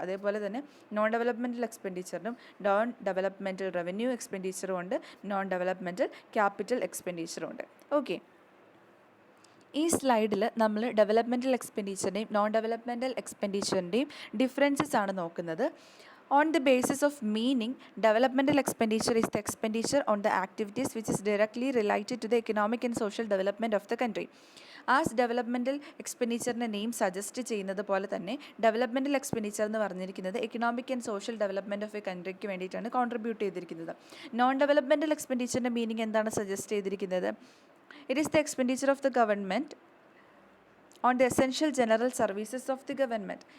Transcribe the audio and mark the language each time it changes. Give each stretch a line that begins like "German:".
Malayalam: അതേപോലെ തന്നെ non developmental എക്സ്പെൻഡിച്ചറിനും non developmental revenue എക്സ്പെൻഡിച്ചറും ഉണ്ട്, നോൺ ഡെവലപ്മെൻറ്റൽ ക്യാപിറ്റൽ എക്സ്പെൻഡിച്ചറും ഉണ്ട്. ഓക്കെ. ഈ സ്ലൈഡിൽ നമ്മൾ ഡെവലപ്മെൻറ്റൽ എക്സ്പെൻഡിച്ചറിൻ്റെയും നോൺ ഡെവലപ്മെൻറ്റൽ എക്സ്പെൻഡിച്ചറിൻ്റെയും ഡിഫറൻസസ് ആണ് നോക്കുന്നത്.
English: On the basis of meaning, developmental expenditure is the expenditure on the activities which is directly related to the economic and social development of the country.
Malayalam: As developmental എക്സ്പെൻഡിച്ചറിൻ്റെ name suggest ചെയ്യുന്നത് പോലെ തന്നെ developmental expenditure എന്ന് പറഞ്ഞിരിക്കുന്നത് economic and social development of A കൺട്രിക്ക് വേണ്ടിയിട്ടാണ് contribute ചെയ്തിരിക്കുന്നത്. Non developmental എക്സ്പെൻഡിച്ചറിൻ്റെ meaning എന്താണ് suggest ചെയ്തിരിക്കുന്നത്?
English: It is the expenditure of the government on the essential general services of the government.